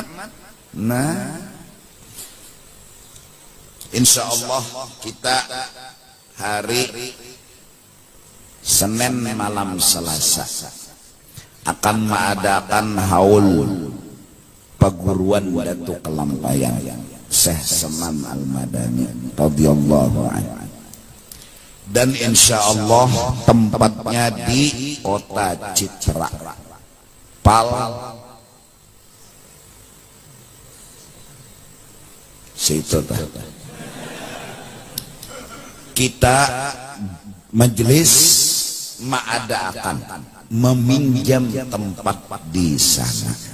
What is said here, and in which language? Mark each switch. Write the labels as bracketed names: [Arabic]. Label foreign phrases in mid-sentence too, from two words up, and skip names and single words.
[Indonesian] Nah, [Arabic] إن شاء الله [Indonesian] kita hari Senin malam Selasa akan mengadakan haul perguruan Datuk Kelampayang Syekh Seman Al-Madani [Arabic] رضي الله عنه. [Indonesian] Dan [Arabic] إن شاء الله [Indonesian] tempatnya di Kota Citra, Pal, situ kita majelis mengadakan meminjam tempat di sana.